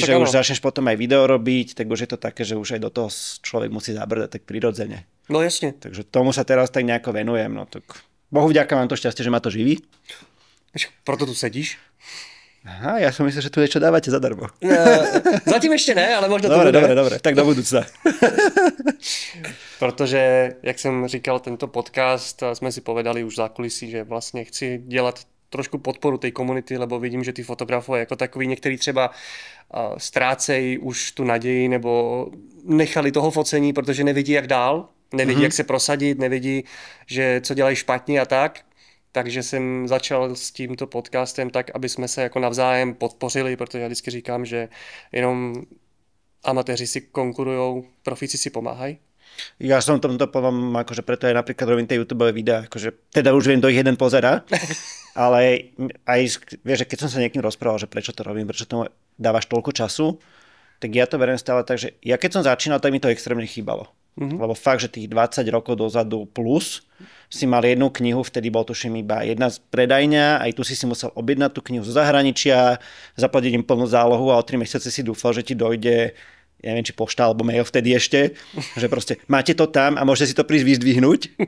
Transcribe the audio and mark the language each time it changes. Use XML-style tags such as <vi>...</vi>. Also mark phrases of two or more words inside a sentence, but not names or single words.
<sk>čiže už začneš potom aj video robiť, tak už je to také, že už aj do toho človek musí zabrdať tak prirodzene. No jasne. Takže tomu sa teraz tak nejako venujem, no tak Bohu vďaka, mám to šťastie, že ma to živí.</sk> <cs>Proto tu sedíš?</cs> <sk>Aha, ja som myslel, že tu niečo dávate zadarmo. Zatím ešte ne, ale možno to bude. Dobre, tak do budúcna.</sk> <cs>Protože, jak jsem říkal, tento podcast jsme</cs> <sk>si povedali už v zákulisí,</sk> <cs>že vlastně chci dělat trošku podporu</cs> <sk>tej komunity, lebo vidím,</sk> <cs>že ty fotografové jako takový některý třeba ztrácejí už tu naději nebo nechali toho focení, protože nevidí jak dál, nevidí jak se prosadit, nevidí, že co dělají špatně a tak. Takže jsem začal s tímto podcastem tak, aby jsme se jako navzájem podpořili, protože já vždycky říkám, že jenom amatéři si konkurujou, profíci si pomáhají.</cs> <sk>Ja som tomto potom, akože preto aj napríklad robím tie YouTube videá, akože teda už viem, kto ich jeden pozerá, ale aj, vieš, keď som sa niekým rozprával, že prečo to robím, prečo tomu dávaš toľko času, tak ja to beriem stále tak, že ja keď som začínal, tak mi to extrémne chýbalo. Lebo fakt, že tých 20 rokov dozadu plus si mal jednu knihu, vtedy bol tuším iba jedna z predajňa, aj tu si musel objednať tú knihu zo zahraničia, zaplatiť im plnú zálohu a o 3 mesiace si dúfal, že ti dojde, ja neviem, či pošta alebo mail vtedy ešte, že proste máte to tam a môžete si to prísť vyzdvihnúť.</sk>